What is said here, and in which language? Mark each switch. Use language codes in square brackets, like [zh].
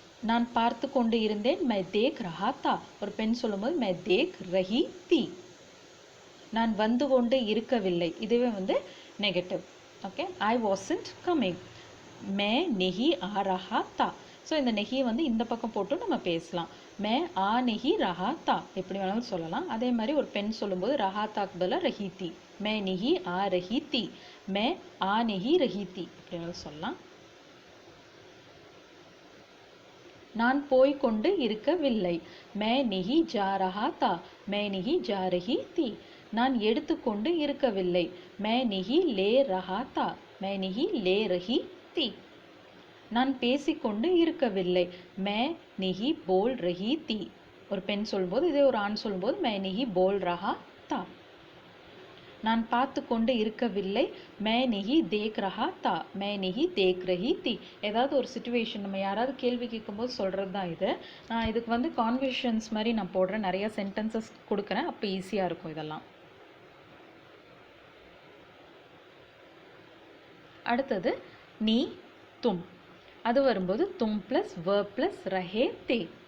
[ta] நான் பார்த்து கொண்டு இருந்தேன், [hi] மை தேக் ரஹா தா. [ta] ஒரு பெண் சொல்லும்போது [hi] மை தேக் ரஹி தி. [ta] நான் வந்து கொண்டு இருக்கவில்லை, இதுவே வந்து negative. Okay, [en] I wasn't coming, [hi] மே நெஹி ஆ ரஹா தா. [ta] ஸோ இந்த நெஹியை வந்து இந்த பக்கம் போட்டு நம்ம பேசலாம். [hi] मैं आ नहीं रहा था [ta] எப்படி வேணாலும் சொல்லலாம். அதே மாதிரி ஒரு பெண் சொல்லும்போது ரஹா தாக்கு பதிலா ரஹி தி. [hi] मैं नहीं आ रही थी, मैं आ नहीं रही थी [ta] எப்படி வேணாலும் சொல்லலாம். நான் போய்க் கொண்டு இருக்கவில்லை. [hi] मैं नहीं जा रहा था, मैं नहीं जा रही थी. [ta] நான் எடுத்துக்கொண்டு இருக்கவில்லை. [hi] मैं नहीं ले रहा था, मैं नहीं ले रही थी. [ta] நான் பேசிக்கொண்டு இருக்கவில்லை. [hi] मैं नहीं बोल रही थी. [ta] ஒரு பெண் சொல்லும்போது இதே ஒரு ஆண் சொல்லும்போது [hi] मैं नहीं बोल रहा था. [ta] நான் பார்த்து கொண்டு இருக்கவில்லை. [hi] मैं नहीं देख रहा था, मैं नहीं देख रही थी. [ta] ஏதாவது ஒரு சிச்சுவேஷன் நம்ம யாராவது கேள்வி கேட்கும்போது சொல்கிறது தான் இது. நான் இதுக்கு வந்து கான்வர்சேஷன்ஸ் மாதிரி நான் போடுறேன், நிறைய சென்டென்சஸ் கொடுக்குறேன், அப்போ ஈஸியாக இருக்கும் இதெல்லாம். அடுத்தது நீ தும். அது வரும்போது தும் ப்ளஸ் verb ப்ளஸ் ரஹே தே.